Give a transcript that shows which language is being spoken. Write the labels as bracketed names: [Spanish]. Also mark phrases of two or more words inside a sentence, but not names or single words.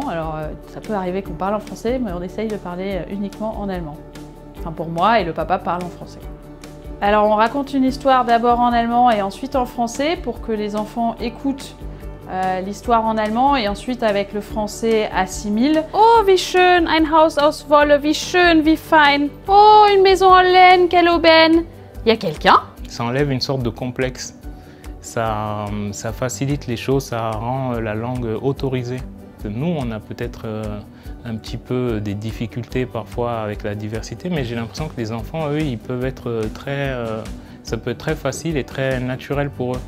[French] Alors ça peut arriver qu'on parle en français, mais on essaye de parler uniquement en allemand. Enfin pour moi, et le papa parle en français. Alors on raconte une histoire d'abord en allemand et ensuite en français pour que les enfants écoutent l'histoire en allemand et ensuite avec le français assimile. [German] Oh, wie schön, ein Haus aus Wolle, wie schön, wie fein. [French] Oh, une maison en laine, quelle aubaine. Il y a quelqu'un. Ça enlève une sorte de complexe. Ça facilite les choses, ça rend la langue autorisée. Nous, on a peut-être un petit peu des difficultés parfois avec la diversité, mais j'ai l'impression que les enfants, eux, ils peuvent être ça peut être très facile et très naturel pour eux.